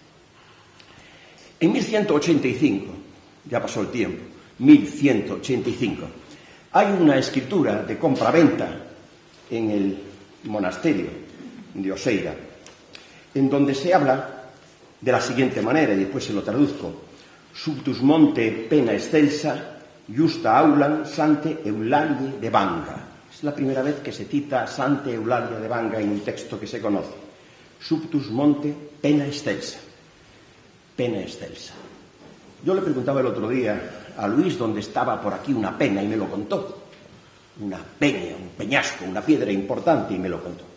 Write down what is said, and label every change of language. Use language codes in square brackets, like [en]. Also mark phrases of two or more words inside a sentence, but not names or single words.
[es] En 1185, ya pasó el tiempo, 1185, hay una escritura de compra-venta en el monasterio de Oseira, en donde se habla de la siguiente manera, y después se lo traduzco: [la] Subtus monte pena excelsa, justa aulan sante Eulalie de Banga. [es] Es la primera vez que se cita Sante Eulalia de Banga en un texto que se conoce. [la] Subtus monte pena excelsa. Pena excelsa. [es] Yo le preguntaba el otro día a Luis dónde estaba por aquí una pena y me lo contó. Una peña, un peñasco, una piedra importante, y me lo contó.